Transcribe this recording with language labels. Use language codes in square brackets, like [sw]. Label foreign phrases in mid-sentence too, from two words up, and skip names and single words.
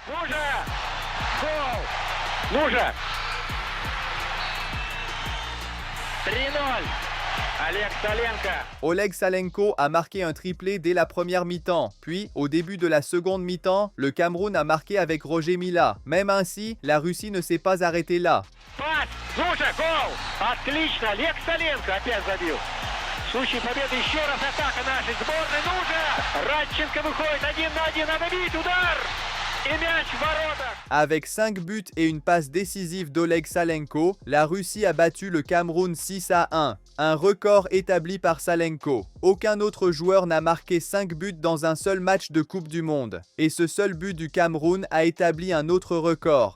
[fr] Oleg Salenko a marqué un triplé dès la première mi-temps. Puis, au début de la seconde mi-temps, le Cameroun a marqué avec Roger Mila. Même ainsi, la Russie ne s'est pas arrêtée là. [ru] В случае победы еще раз атака нашей сборной. Ну же! Радченко выходит 1 на 1. Надо бить. Удар! Et мяч в воротах. [fr] Avec 5 buts et une passe décisive d'Oleg Salenko, la Russie a battu le Cameroun 6-1. Un record établi par Salenko. Aucun autre joueur n'a marqué 5 buts dans un seul match de Coupe du Monde. Et ce seul but du Cameroun a établi un autre record.